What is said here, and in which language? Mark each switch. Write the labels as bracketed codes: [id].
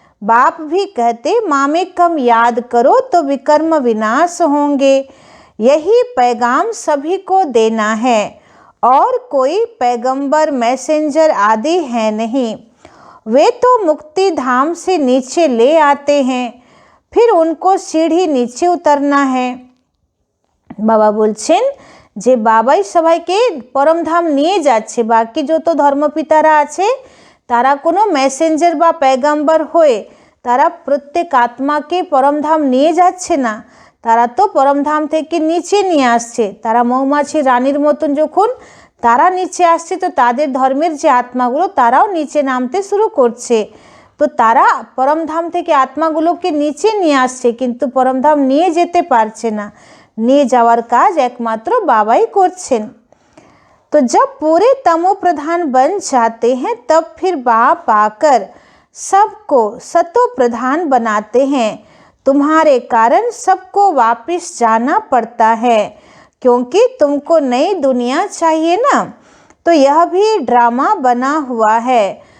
[hi] बाप भी कहते माँ में कम याद करो तो विकर्म विनाश होंगे। यही पैगाम सभी को देना है, और कोई पैगंबर मैसेंजर आदि है नहीं। वे तो मुक्ति धाम से नीचे ले आते हैं, फिर उनको सीढ़ी नीचे उतरना है। [bn] बाबा बोलছেন যে বাবাই সবাইকে পরমধাম নিয়ে যাচ্ছে, বাকি যত ধর্মপিতারা আছে তারা কোনো মেসেঞ্জার বা पैगंबर হয়ে তারা প্রত্যেক আত্মাকে পরমধাম নিয়ে যাচ্ছে না, তারা তো পরমধাম থেকে নিচে নিয়ে আসছে। তারা মৌমাছি রানীর মতন যখন তারা নিচে আসছে তো তাদের ধর্মের যে আত্মাগুলো তারাও নিচে নামতে শুরু করছে। তো তারা পরমধাম থেকে আত্মাগুলোকে নিচে নিয়ে আসছে, কিন্তু পরমধাম নিয়ে যেতে পারছে না। নিয়ে যাওয়ার কাজ একমাত্র বাবাই করছেন। [hi] तो जब पूरे तमो प्रधान बन जाते हैं तब फिर बाप आकर सबको सतो प्रधान बनाते हैं। तुम्हारे कारण सबको वापस जाना पड़ता है, क्योंकि तुमको नई दुनिया चाहिए ना, तो यह भी ड्रामा बना हुआ है।